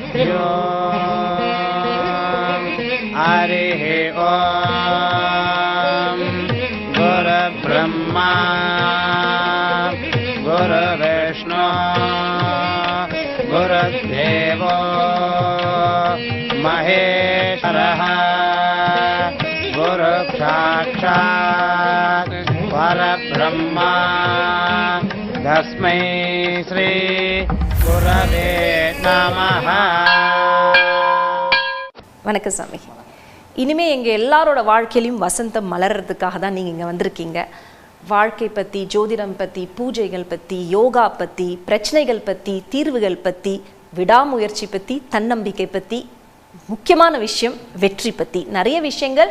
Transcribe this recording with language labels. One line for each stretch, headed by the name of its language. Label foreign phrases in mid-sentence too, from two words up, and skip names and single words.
Sanskrit: श्रीगुरुभ्यो हरिः ओम् गुरुब्रह्मा गुरुविष्णु गुरुदेवो महेश्वरः गुरुसाक्षात् परब्रह्मा तस्मै श्री गुरवे நமஹ.
Tamil: வணக்கம் சாமி. இனிமே எங்க எல்லாரோட வாழ்க்கையிலும் வசந்தம் மலர்றதுக்காக தான் நீங்க இங்க வந்திருக்கீங்க. வாழ்க்கை பத்தி, ஜோதிடம் பத்தி, பூஜைகள் பத்தி, யோகா பத்தி, பிரச்சனைகள் பத்தி, தீர்வுகள் பத்தி, விடாமுயற்சி பத்தி, தன்னம்பிக்கை பத்தி, முக்கியமான விஷயம் வெற்றி பத்தி நிறைய விஷயங்கள்.